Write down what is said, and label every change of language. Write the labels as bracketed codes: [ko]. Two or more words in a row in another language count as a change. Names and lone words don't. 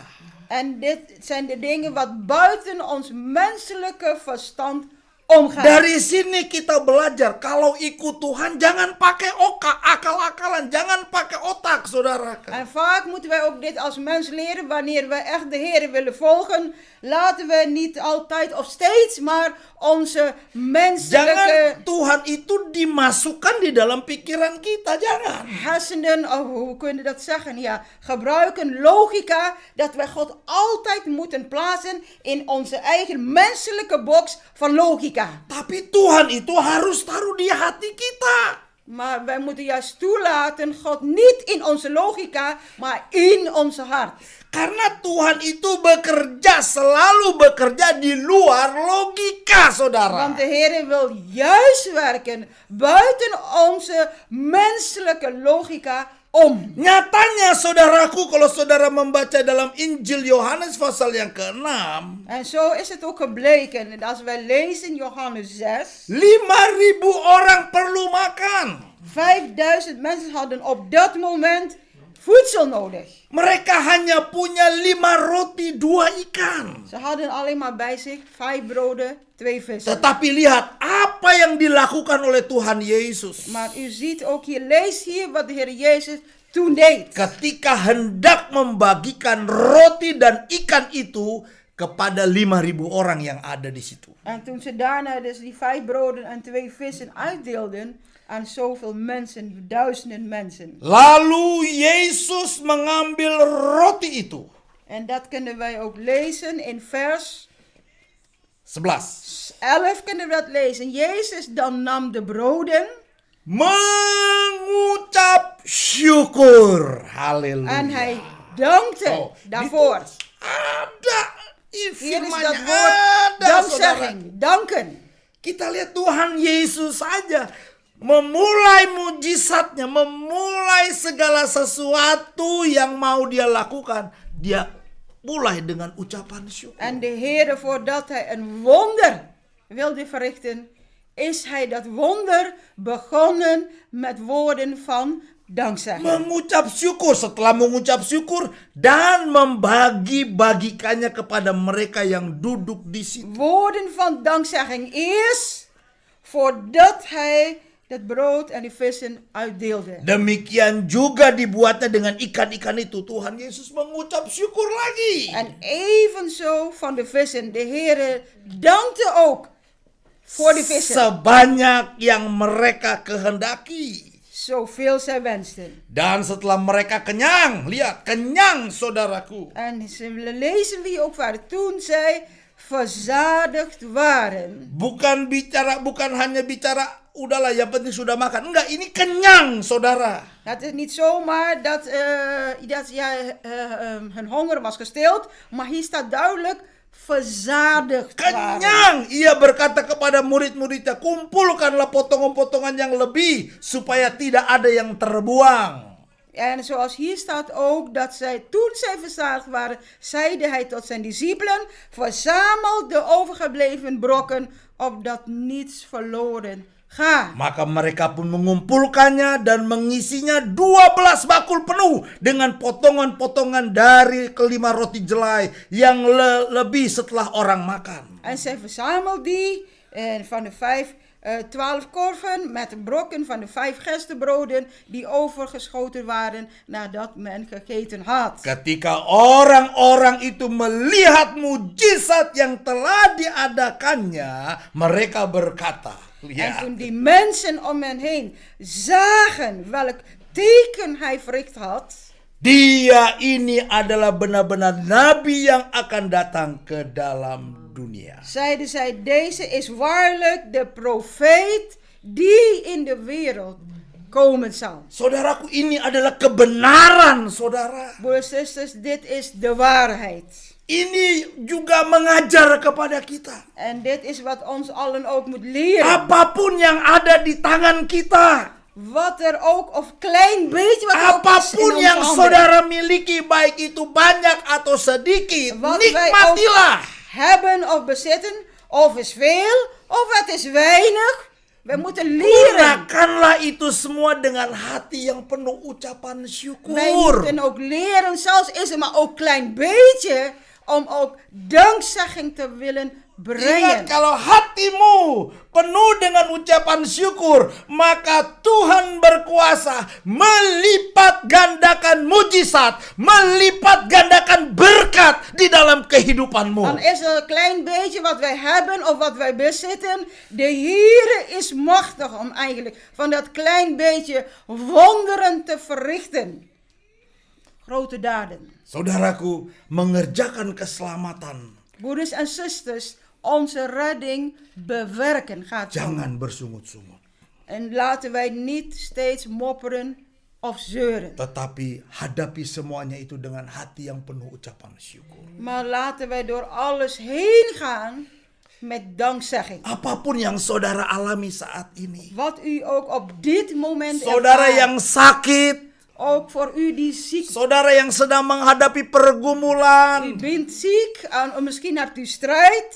[nl] En dit zijn de dingen wat buiten ons menselijke verstand omgaan. [id] Dari sini kita belajar kalau ikut Tuhan jangan pakai akal-akalan, jangan pakai otak, saudara. [nl] En vaak moeten wij ook dit als mens leren. Wanneer wij echt de Heer willen volgen, laten we niet altijd of steeds maar onze menselijke [id] Jangan Tuhan itu dimasukkan di dalam pikiran kita, jangan. [nl] hersenen, hoe kun je dat zeggen? Ja, gebruiken logica dat wij God altijd moeten plaatsen in onze eigen menselijke box van logica. [id] Tapi Tuhan itu harus taruh di hati kita. [nl] Maar wij moeten juist toelaten God niet in onze logica, maar in onze hart. [id] Karena Tuhan itu selalu bekerja di luar logika, saudara. [nl] Want de Heer wil juist werken buiten onze menselijke logica om. [id] Nyatanya, saudaraku, kalau saudara membaca dalam Injil Yohanes pasal yang ke-6, [nl] En zo is het ook gebleken. En als wij lezen in Johannes 6, [id] 5.000 orang perlu makan. [nl] 5000 mensen hadden op dat moment voedsel nodig. [id] Mereka hanya punya 5 roti 2 ikan. [nl] Ze hadden alleen maar bij zich 5 broden, 2 vissen. [id] Tetapi lihat apa yang dilakukan oleh Tuhan Yesus. [nl] Maar u ziet ook hier, lees hier wat de Heer Jezus toen deed. [id] Ketika hendak membagikan roti dan ikan itu kepada 5.000 orang yang ada di situ. [nl] En toen ze daarna dus die 5 broden en 2 vissen uitdeelden aan zoveel mensen, duizenden mensen. [id] Lalu Yesus mengambil roti itu. [nl] En dat kunnen wij ook lezen in vers 11. 11 kunnen we dat lezen. Jezus dan nam de broden [id] Mengucap syukur. Haleluya. [nl] en hij dankte daarvoor. [id] Ada [nl] Hier is [id] firmannya [nl] dat woord [id] ada, saudara. [nl] dankzegging, danken. [id] Kita lihat Tuhan Yesus saja memulai mujizatnya, memulai segala sesuatu yang mau dia lakukan. Dia mulai dengan ucapan syukur. [nl] En de Heer, voordat hij een wonder wilde verrichten, is hij dat wonder begonnen met woorden van dankzegging. [id] Mengucap syukur, setelah mengucap syukur dan membagi-bagikannya kepada mereka yang duduk di situ. [nl] Woorden van dankzegging eerst, voordat hij het brood en de vissen uitdeelde. [id] Demikian juga dibuatnya dengan ikan-ikan itu. Tuhan Yesus mengucap syukur lagi. [nl] En evenzo van de vissen. De Heer dankte ook voor de vissen. [id] Sebanyak yang mereka kehendaki. [nl] Zoveel zij wensten. [id] Dan setelah mereka kenyang, lihat, kenyang saudaraku. [nl] En lezen we hier ook waar toen zij verzadigd waren. [id] Bukan hanya bicara, udahlah yang penting sudah makan. Enggak, ini kenyang saudara. [nl] Het is niet zomaar dat hun honger was gestild, maar hier staat duidelijk verzadigd waren. [id] Kenyang. Ia berkata kepada murid-muridnya, kumpulkanlah potongan-potongan yang lebih supaya tidak ada yang terbuang. [nl] En zoals hier staat ook dat toen zij verzadigd waren, zeide hij tot zijn discipelen, verzamel de overgebleven brokken, opdat niets verloren gaat. [id] Maka mereka pun mengumpulkannya dan mengisinya 12 bakul penuh dengan potongan-potongan dari kelima roti jelai yang lebih setelah orang makan. [nl] En zij verzamelde die van de 12 korven met de brokken van de 5 gerstebroden die overgeschoten waren nadat men gegeten had. [id] Ketika orang-orang itu melihat mujizat yang telah diadakannya, mereka berkata, [nl] En [id] lihat, [nl] toen die mensen om hen heen zagen welk teken hij verricht had, [id] dia ini adalah benar-benar nabi yang akan datang ke dalam dunia. [nl] zeiden zij, deze is waarlijk de profeet die in de wereld komen zal. [id] Saudaraku, ini adalah kebenaran, saudara. [nl] Broeders en zusters, dit is de waarheid. [id] Ini juga mengajar kepada kita. [nl] En dit is wat ons allen ook moet leren. [id] Apapun yang ada di tangan kita, [nl] Wat er ook, of klein beetje wat er ook is in [id] apapun [nl] onze [id] yang [nl] handen. [id] saudara miliki, baik itu banyak atau sedikit, [nl] Wat wij [id] nikmatilah. [nl] ook hebben of bezitten, of is veel, of het is weinig. We moeten leren. [id] Gunakanlah itu semua dengan hati yang penuh ucapan [nl] Wij [id] syukur. [nl] moeten ook leren, zelfs is het maar ook klein beetje, om ook dankzegging te willen brengen. [id] Ingat, kalau hatimu penuh dengan ucapan syukur, maka Tuhan berkuasa melipat gandakan mujizat, melipat gandakan berkat di dalam kehidupanmu. [nl] Dan is er een klein beetje wat wij hebben of wat wij bezitten. De Heer is machtig om eigenlijk van dat klein beetje wonderen te verrichten. Grote daden. [id] Saudaraku, mengerjakan keselamatan. [nl] Broeders en zusters, onze redding bewerken gaat zo. [id] Jangan bersungut-sungut, [nl] En laten wij niet steeds mopperen of zeuren. [id] tetapi hadapi semuanya itu dengan hati yang penuh ucapan syukur. [nl] Maar laten wij door alles heen gaan met dankzegging. [id] Apapun yang saudara alami saat ini, [nl] Wat u ook op dit moment [id] saudara [nl] ervaart, [id] yang sakit, [nl] ook voor u die ziek [id] saudara yang sedang menghadapi [nl] U [id] pergumulan, [nl] bent ziek, misschien hebt u strijd.